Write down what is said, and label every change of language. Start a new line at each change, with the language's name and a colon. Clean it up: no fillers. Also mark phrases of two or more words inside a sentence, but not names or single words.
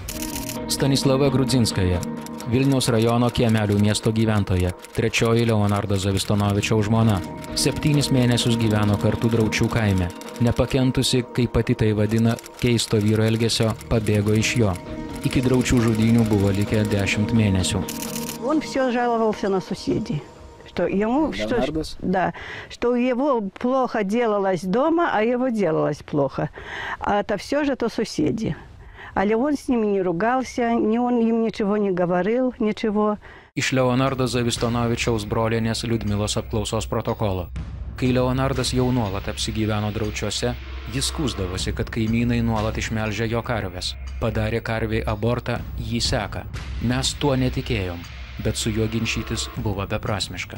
Lithuanian: Stanislava Grudzinskaja, Vilniaus rajono Kiemelių miesto gyventoja, 3 Leonardo Zavistonovičiaus žmona. 7 mėnesius gyveno kartu Draučių kaime. Nepakentusi, kaip pati tai vadina, keisto vyro elgesio, pabėgo iš jo. Iki Draučių žudynių buvo likę 10 mėnesių.
Russian: Он все жаловался на соседей. Что ему, что его плохо делалось дома, а его делалось плохо. А это все же то соседи. Але он с ними не ругался, он им ничего не говорил, ничего.
Lithuanian: Iš Leonardo Zavistonovičiaus brolienės Liudmilos apklausos protokolo. Kai Leonardas jau nuolat apsigyveno Draučiuose, jis skųsdavosi, kad kaimynai nuolat išmelžė jo karves. Padarė karviai abortą, jį seka. Mes tuo netikėjom, bet su juo ginčytis buvo beprasmiška.